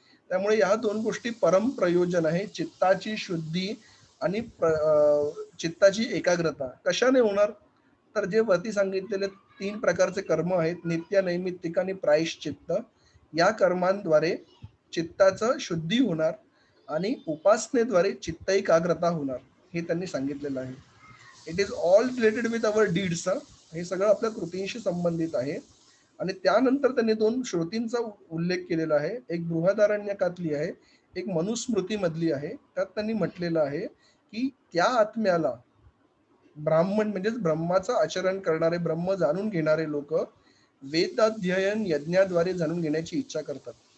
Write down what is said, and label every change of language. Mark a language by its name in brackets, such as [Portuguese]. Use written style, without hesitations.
[Marathi] त्यामुळे या दोन गोष्टी परम प्रयोजन आहे, चित्ताची शुद्धी आणि चित्ताची एकाग्रता. कशाने होणार तर जे वरती सांगितलेले 3 प्रकारचे कर्म आहेत, नित्य नैमित्तिक आणि प्रायश्चित्त, या कर्मांद्वारे चित्ताचं शुद्धी होणार आणि उपासनेद्वारे चित्त एकाग्रता होणार हे त्यांनी सांगितलेलं आहे. [English] It is all related with our deeds. [Marathi] हे सगळं आपल्या कृतींशी संबंधित आहे. आणि त्यानंतर त्यांनी 2 श्रुतींचा उल्लेख केलेला आहे. एक बृहदारण्यकातली आहे, एक मनुस्मृती मधली आहे. त्यात त्यांनी म्हटलेलं आहे की त्या आत्म्याला ब्राह्मण म्हणजेच ब्रह्माचं आचरण करणारे, ब्रह्म जाणून घेणारे लोक वेदाध्ययन यज्ञाद्वारे जाणून घेण्याची इच्छा करतात.